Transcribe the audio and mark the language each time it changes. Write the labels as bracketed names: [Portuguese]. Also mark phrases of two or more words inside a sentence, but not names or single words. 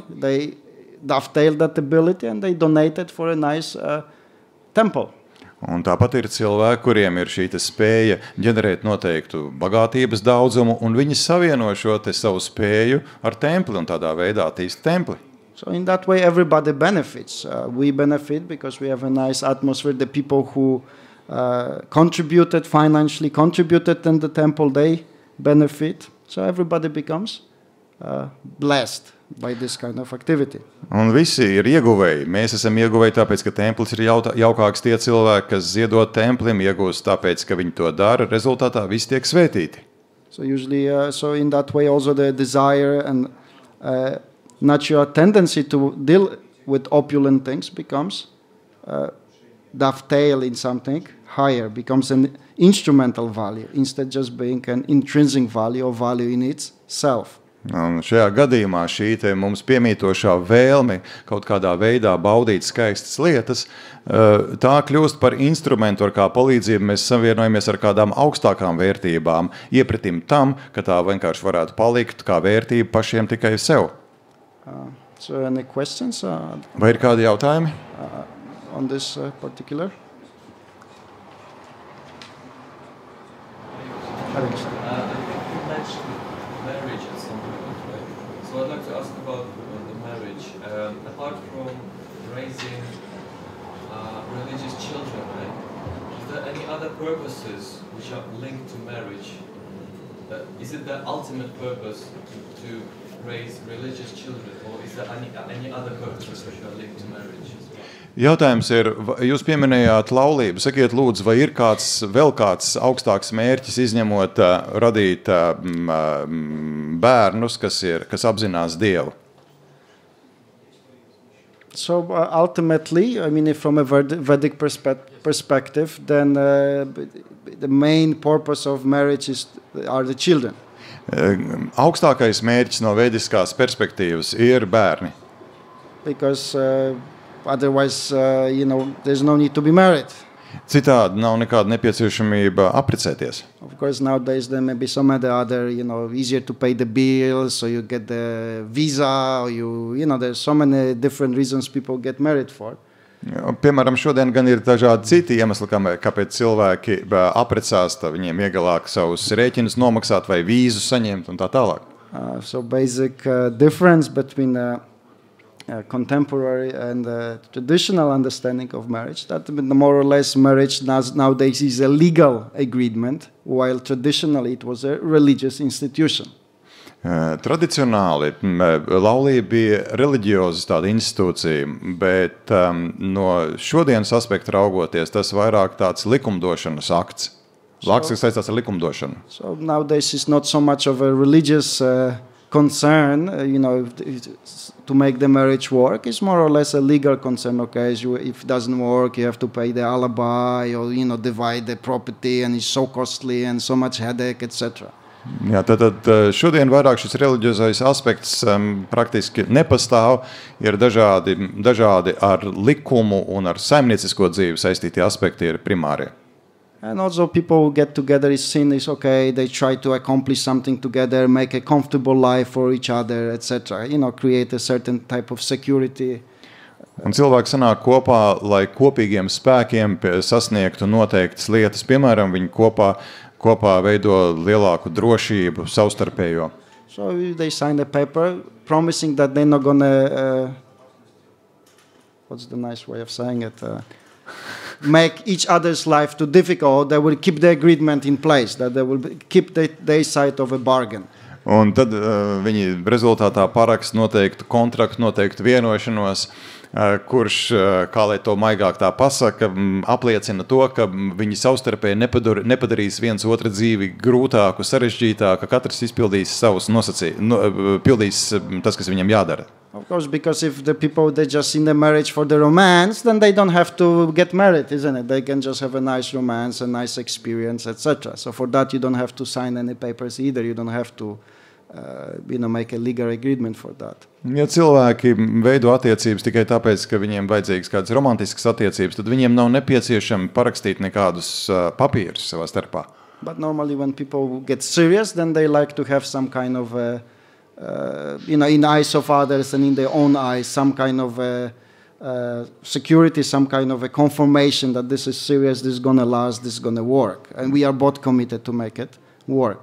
[English] They dovetailed that ability and they donated for a nice temple. [Latvian] Un tāpat ir cilvēki, kuriem ir šī spēja ģenerēt noteiktu bagātības daudzumu, un viņi savieno šo savu spēju ar templi un tādā veidā attīst templi. [English] So in that way, everybody benefits. We benefit because we have a nice atmosphere. The people who contributed financially, contributed in the temple, they benefit. So everybody becomes blessed by this kind of activity. [Latvian] Un visi ir ieguvēji. Mēs esam ieguvēji tāpēc, ka templis ir jaukāks. Tie cilvēki, kas ziedot templim, iegūst tāpēc, ka viņi to dara. Rezultātā visi tiek svētīti. [English] So usually, so in that way also the desire and natural tendency to deal with opulent things becomes dovetail in something higher, becomes an instrumental value instead just being an intrinsic value or value in itself. [Latvian] Un šajā gadījumā šī mums piemītošā vēlme kaut kādā veidā baudīt skaistas lietas, tā kļūst par instrumentu, ar kā palīdzību mēs savienojamies ar kādām augstākām vērtībām, iepratim tam, ka tā vienkārši varētu palikt kā vērtība pašiem tikai sev. [English] So any questions? [Latvian] Vai ir kādi jautājumi? [English] On this particular? So I'd like to ask about the marriage. Apart from raising religious children, right? Is there any other purposes which are linked to marriage? Is it the ultimate purpose to raise religious children, or is there any other purposes which are linked to marriage as well? [Latvian] Jautājums ir, jūs pieminējāt laulību. Sakiet, lūdzu, vai ir vēl kāds augstāks mērķis izņemot radīt bērnus, kas apzinās Dievu? [English] So ultimately, I mean, from a Vedic perspective, then the main purpose of marriage are the children. [Latvian] Augstākais mērķis no vediskās perspektīvas ir bērni. [English] Because otherwise, there's no need to be married. [Latvian] Citādi nav nekāda nepieciešamība apprecēties. [English] Of course, nowadays there may be some other, easier to pay the bills, so you get the visa, or there's so many different reasons people get married for. [Latvian] Piemēram, šodien gan ir dažādi citi iemesli, kāpēc cilvēki apprecās, viņiem iegalāk savus rēķinus nomaksāt vai vīzu saņemt un tā tālāk. [English] So basic difference between contemporary and traditional understanding of marriage, that more or less marriage nowadays is a legal agreement, while traditionally it was a religious institution. [Latvian] Tradicionāli laulība bija reliģioza tāda institūcija, bet no šodienas aspekta raugoties, tas vairāk tāds likumdošanas akts. Akts, kas saistās ar likumdošanu. [English] So nowadays it's not so much of a religious concern, to make the marriage work. It's more or less a legal concern. Okay, if it doesn't work, you have to pay the alibi or divide the property, and it's so costly and so much headache, etc. [Latvian] Jā, tad šodien vairāk šis reliģiozais aspekts praktiski nepastāv. Ir dažādi ar likumu un ar saimniecisko dzīvi saistītie aspekti ir primārie. [English] And also people get together, is seen is okay, they try to accomplish something together, make a comfortable life for each other, etc. Create a certain type of security. [Latvian] Un cilvēki sanāk kopā, lai kopīgiem spēkiem sasniegtu noteiktas lietas. Piemēram, viņi kopā veido lielāku drošību savstarpējo. [English] So they sign a paper promising that they're not gonna, what's the nice way of saying it, make each other's life too difficult. They will keep the agreement in place, that they will keep their side of a bargain. [Latvian] Un tad viņi rezultātā parakst noteiktu kontraktu, noteiktu vienošanos, kurš, kā lai to maigāk tā pasaka, apliecina to, ka viņi savstarpēji nepadarīs viens otru dzīvi grūtāku, sarežģītāku, ka katrs izpildīs savus pildīs tas, kas viņam jādara. [English] Of course, because if the people, they're just in the marriage for the romance, then they don't have to get married, isn't it? They can just have a nice romance, a nice experience, etc. So for that, you don't have to sign any papers either. You don't have to make a legal agreement for that. [Latvian] Ja cilvēki veido attiecības tikai tāpēc, ka viņiem vajadzīgas kādas romantiskas attiecības, tad viņiem nav nepieciešami parakstīt nekādus papīrus savā starpā. [English] But normally when people get serious, then they like to have some kind of, in the eyes of others and in their own eyes, some kind of security, some kind of a confirmation that this is serious, this is going to last, this is going to work. And we are both committed to make it work.